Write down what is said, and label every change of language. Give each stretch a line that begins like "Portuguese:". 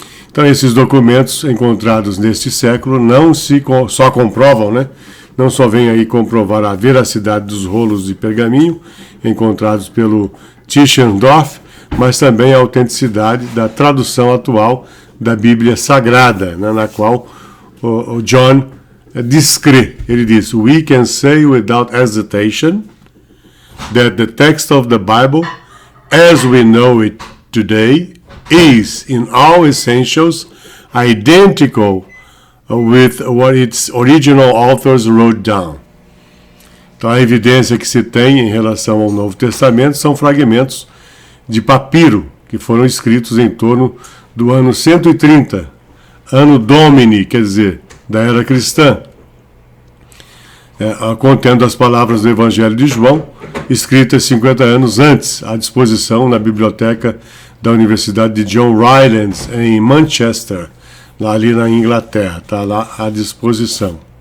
Portuguese: Então esses documentos encontrados neste século não só comprovam, né, não só vêm aí comprovar a veracidade dos rolos de pergaminho encontrados pelo Tischendorf, mas também a autenticidade da tradução atual da Bíblia Sagrada, né, na qual o John descreve. Ele diz:
English: "We can say without hesitation that the text of the Bible, as we know it today, is in all essentials identical with what its original authors wrote down."
Portuguese: Então a evidência que se tem em relação ao Novo Testamento são fragmentos de papiro que foram escritos em torno do ano 130, ano Domini, quer dizer, da era cristã, contendo as palavras do Evangelho de João, escritas 50 anos antes, à disposição na biblioteca da Universidade de John Rylands, em Manchester, lá ali na Inglaterra, está lá à disposição.